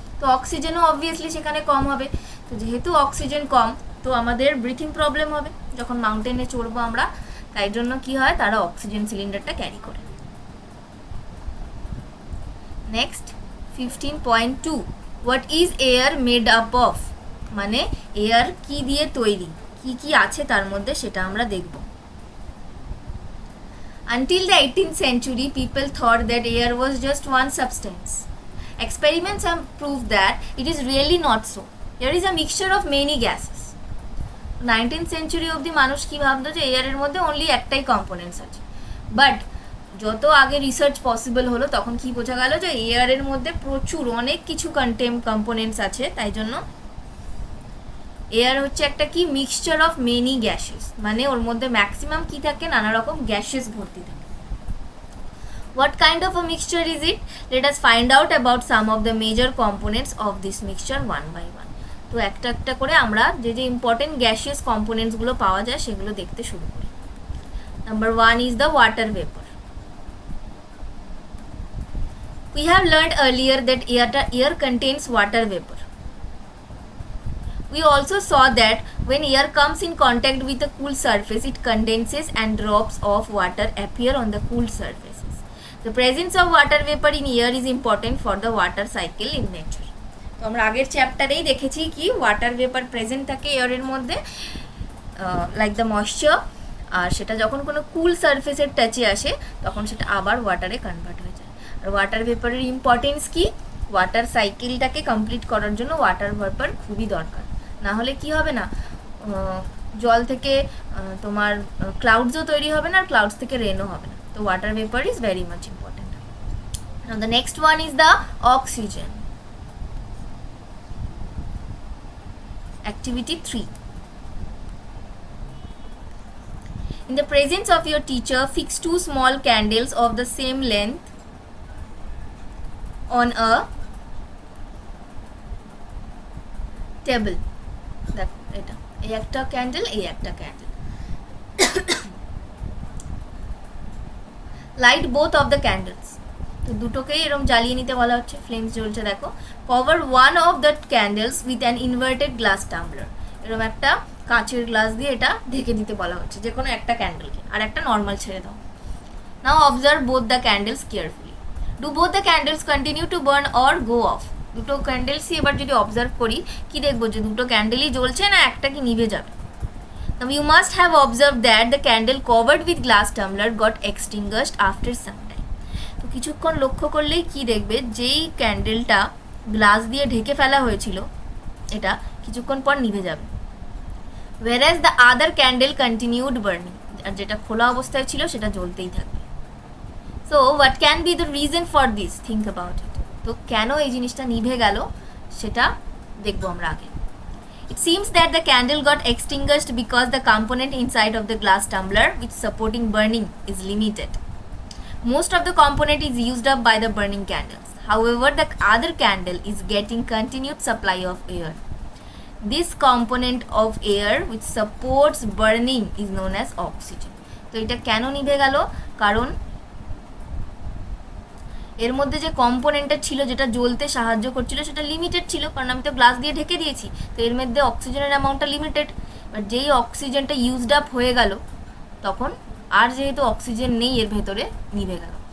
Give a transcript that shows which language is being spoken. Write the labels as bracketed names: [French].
[Bangla] তো অক্সিজেনও অবভিয়াসলি সেখানে কম হবে। তো যেহেতু অক্সিজেন কম, তো আমাদের ব্রিথিং প্রবলেম হবে যখন মাউন্টেনে চড়বো আমরা, তাই জন্য কি হয়, তারা অক্সিজেন সিলিন্ডারটা ক্যারি করে। [English] Next 15.2, what is air made up of? [Bangla] মানে এয়ার কি দিয়ে তৈরি, কি কি আছে তার মধ্যে সেটা আমরা দেখব। [English] Until the 18th century, people thought that air was just one substance. Experiments have proved that it is really not so. There is a mixture of many gases. [Bangla] 19th century অবধি মানুষ কি ভাবতো যে এয়ারের মধ্যে অনলি একটাই components আছে, but যত আগে রিসার্চ পসিবল হলো তখন কি বোঝা গেল যে এয়ারের মধ্যে প্রচুর অনেক কিছু কম্পোনেন্টস আছে। তাই জন্য এয়ার হচ্ছে একটা কি মিক্সচার অফ মেনি গ্যাসেস, মানে ওর মধ্যে ম্যাক্সিমাম কি থাকে, নানা রকম গ্যাসেস ভর্তি থাকে। [English] What kind of a mixture is it? Let us find out about some of the major components of this mixture one by one. [Bangla] তো একটা একটা করে আমরা যে যে ইম্পর্টেন্ট গ্যাসিয়াস কম্পোনেন্টসগুলো পাওয়া যায় সেগুলো দেখতে শুরু করি। [English] Number 1 is the water vapor. We have learned earlier that air contains water vapor. We also saw that when air comes in contact with a cool surface, it condenses and drops of water appear on the cool surfaces. The presence of water vapor in air is important for the water cycle in nature. [Bangla] তো আমরা আগের চ্যাপ্টারেই দেখেছি কি water vapour present থাকে এয়ারের মধ্যে like the moisture, আর সেটা যখন কোনো কুল সারফেসের টাচে আসে তখন সেটা আবার ওয়াটারে কনভার্ট হয়ে যায়। আর ওয়াটার ভেপারের ইম্পর্টেন্স কি, ওয়াটার সাইকেলটাকে কমপ্লিট করার জন্য ওয়াটার ভেপার খুবই দরকার, না হলে কি হবে না, জল থেকে তোমার ক্লাউডসও তৈরি হবে না আর ক্লাউডস থেকে রেনও হবে না। [English] তো water vapour is very much important. Now the next one is the oxygen. Activity 3. In the presence of your teacher, fix 2 small candles of the same length on a table. [Bangla] দেখো এটা এই একটা candle, এই একটা candle. [English] Light both of the candles. [Bangla] তো দুটোকেই এরকম জ্বালিয়ে নিতে বলা হচ্ছে, ফ্লেমস জ্বলছে দেখো। [English] Cover one of the candles with an inverted glass tumbler. [Bangla] এরকম একটা কাঁচের গ্লাস দিয়ে এটা ঢেকে দিতে বলা হচ্ছে, যে কোনো একটা ক্যান্ডেলকে, আর একটা নর্মাল ছেড়ে দাও। [English] Now observe both the candles carefully. Do both the candles continue to burn or go off? [Bangla] দুটো ক্যান্ডেলসই এবার যদি অবজার্ভ করি কি দেখবো, যে দুটো ক্যান্ডেলই জ্বলছে না একটা কি নিভে যাবে। [English] Now you must have observed that the candle covered with glass tumbler got extinguished after some time. [Bangla] তো কিছুক্ষণ লক্ষ্য করলেই কি দেখবে, যেই ক্যান্ডেলটা গ্লাস দিয়ে ঢেকে ফেলা হয়েছিল এটা কিছুক্ষণ পর নিভে যাবে, [English] whereas the other candle continued burning, [Bangla] আর যেটা খোলা অবস্থায় ছিল সেটা জ্বলতেই থাকবে। [English] So what can be the reason for this? Think about it. [Bangla] তো কেন এই জিনিসটা নিভে গেল সেটা দেখবো আমরা আগে। [English] It seems that the candle got extinguished because the component inside of the glass tumbler which supporting burning is limited. Most of the component is used up by the burning candles. However, the other candle is getting continued supply of air. This component of air which supports burning is known as oxygen. [Bangla] তো এটা কেন নিভে গেল, কারণ এর মধ্যে যে কম্পোনেন্টটা ছিল যেটা জ্বলতে সাহায্য করছিল সেটা লিমিটেড ছিল, কারণ আমি তো গ্লাস দিয়ে ঢেকে দিয়েছি, তো এর মধ্যে অক্সিজেনের অ্যামাউন্টটা লিমিটেড। বাট যেই অক্সিজেনটা ইউজড আপ হয়ে গেল তখন আর যেহেতু অক্সিজেন নেই এর ভেতরে নিভে গেল।